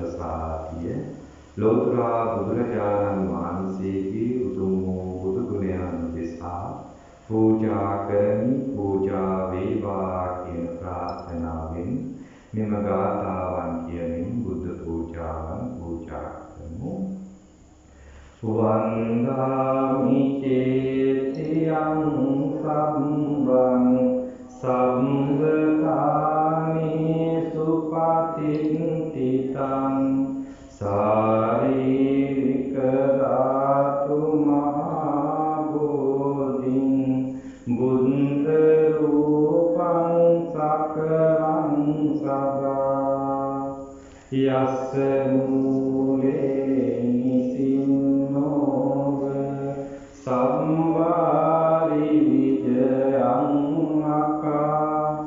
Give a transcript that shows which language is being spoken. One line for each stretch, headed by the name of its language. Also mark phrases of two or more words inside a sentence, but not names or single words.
Sinhala: ප්‍රසාදිය ලෝතුරා බුදුරජාණන් වහන්සේගේ උතුම් වූ බුදු ගුණයන් පූජා කරමි පූජා වේවා කියන ප්‍රාර්ථනාවෙන් මෙම ගාථාවන් කියමින් බුද්ධ පූජාවන් පූජා කරමු.
Pali: වන්දාමි චේතියං සම්බං සම්බකාමේසු පතිත්තිතං සාරීරික ධාතු මහා බෝධින් බුද්ධ රූපං සකලං සදා යස්ස මූලේ නිසින්නෝව සම්වාරි විජයං අකා